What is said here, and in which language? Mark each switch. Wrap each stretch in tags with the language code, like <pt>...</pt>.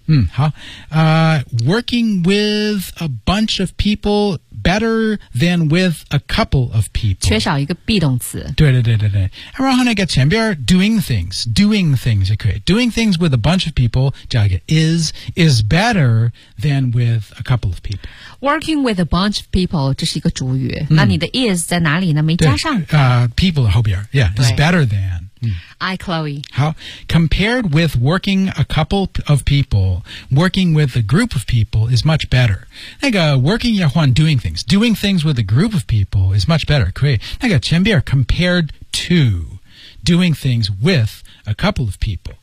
<zh>嗯、好、</zh> <en>working with a bunch of people better than with a couple of people.</en> <zh>缺少一个 be 动词。对对对对对。然后那个前边</zh> <en>doing things</en> <zh>也可以。</zh> <en>Doing things with a bunch of people,</en> <zh>加一个</zh> <en>is better than with a couple of people. Working with a bunch of people,</en> <zh>这是一个主语。嗯、那你的 is 在哪里呢没加上。</zh> <en>People 后边 yeah, is better than. I, Chloe. How? Compared with working a couple of people, working with a group of people is much better.</en> <zh>那个</zh> <en>working</en> <zh>要换</zh> <en>doing things. Doing things with a group of people is much better.</en> <zh>可以那个前边</zh> <en>compared to doing things with a couple of people.</en>